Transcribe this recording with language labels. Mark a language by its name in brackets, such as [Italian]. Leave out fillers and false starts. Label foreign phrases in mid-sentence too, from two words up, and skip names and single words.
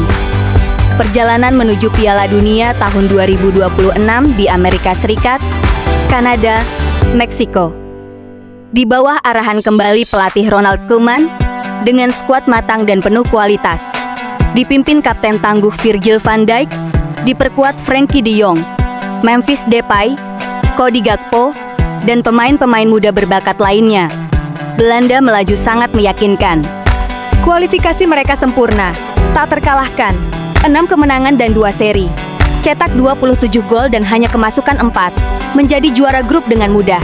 [Indonesian] Perjalanan menuju Piala Dunia tahun 2026 di Amerika Serikat, Kanada, Meksiko. Di bawah arahan kembali pelatih Ronald Koeman, dengan skuad matang dan penuh kualitas. Dipimpin Kapten tangguh Virgil van Dijk, diperkuat Frenkie de Jong, Memphis Depay, Cody Gakpo, dan pemain-pemain muda berbakat lainnya. Belanda melaju sangat meyakinkan. Kualifikasi mereka sempurna, tak terkalahkan. 6 kemenangan dan 2 seri. Cetak 27 gol dan hanya kemasukan 4. Menjadi juara grup dengan mudah.